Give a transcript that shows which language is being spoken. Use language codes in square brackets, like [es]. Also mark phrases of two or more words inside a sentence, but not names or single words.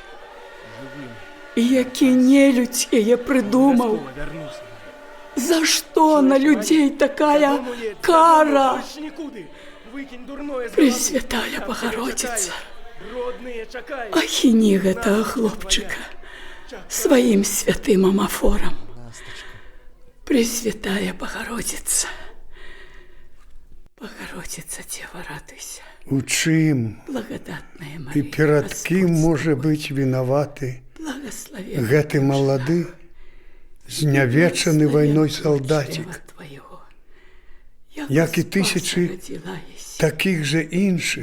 [be] І які нелюдзь яе прыдумаў? За што на людзей такая кара? [ru] Пресвятая Богородица, [be] ахіні гэтага хлопчыка, [ru] своим святым амафором. Пресвятая Богородица, Богородица, Дева, радуйся. [be] У чым [ru] Благодатная [be] і [ru] Мария, [be] перад [ru] Господь [be] кім [ru] с [be] можа [ru] тобой. [be] быць вінаваты [ru] Благословен [be] гэты малады, знявечаны вайной салдацік, як і тысячы такіх жа іншых,